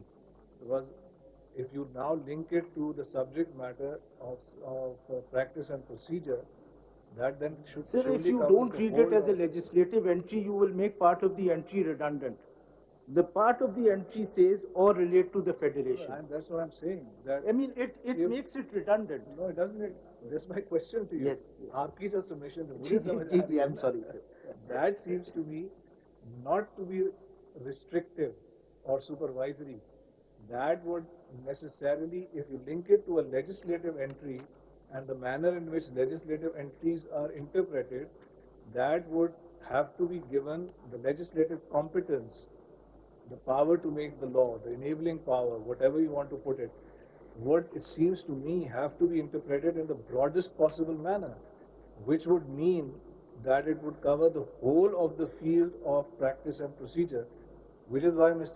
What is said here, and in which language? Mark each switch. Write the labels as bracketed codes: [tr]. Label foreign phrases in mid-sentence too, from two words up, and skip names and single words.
[en] Because if you now link it to the subject matter of practice and procedure, that then should Sir, if surely you covers don't the read whole it as a of- legislative entry, you will make part of the entry redundant. The part of the entry says or relate to the federation. And that's what I'm saying. That I mean, it makes it redundant. no, it doesn't. That's my question to you. Yes. [ur] Aapki jo submission hai, Ji, mujhe ji, samajh ji, aa ji, rahi [en] I'm [ur] hai. [en] sorry, sir. That seems to me not to be restrictive or supervisory. That would necessarily, if you link it to a legislative entry and the manner in which legislative entries are interpreted, that would have to be given the legislative competence, the power to make the law, the enabling power, whatever you want to put it, would, it seems to me, have to be interpreted in the broadest possible manner, which would mean that it would cover the whole of the field of practice and procedure, which is why Mr.